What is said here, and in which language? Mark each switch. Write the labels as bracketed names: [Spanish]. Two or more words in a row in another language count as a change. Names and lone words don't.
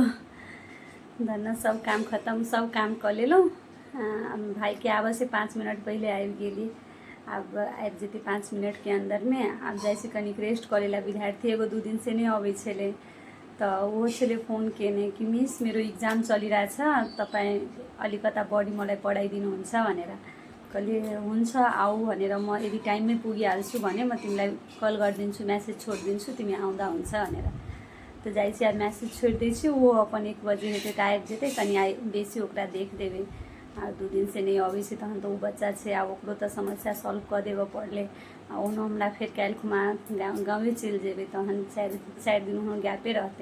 [Maithili] धन्ना सब काम खत्म, सब काम कऽ लेलहुँ। भाई के आबऽ से 5 मिनट पहले आबि गेली। आब आबि जेतै 5 मिनट के अंदर में। आब जाइ छै कनिक रेस्ट करे ला। विद्यार्थी एगो 2 दिन से नहीं अबै छलै, तऽ वो छले फोन केने कि [Nepali] मिस मेरो इक्जाम चलिरहेछ, तपाईँ अलिकता बढी मलाई पढाइदिनुहुन्छ भनेर। कहलिए हुन्छ आऊ भनेर, म यदि टाइममै पुगिहाल्छु भने म तिमीलाई कल गरिदिन्छु, मेसेज छोडिदिन्छु, तिमी आउँदा हुन्छ भनेर। [Maithili] तऽ जाइ छी, आब मैसेज छोड़ि दै छी। वो अपन 1 बजे हेतै तऽ आबि जेतै, कनि बेसी ओकरा देख देबै। आ 2 दिन से नहीं अबै छै, तहन तऽ ओ बच्चा छै, आब ओकरो तऽ समस्या सॉल्व कऽ देबऽ पड़लै। आ ओनो हमरा फेर काल्हि खुमा गाँवे चलि जेबै, तहन 4 दिन ओनो गैपे रहतै।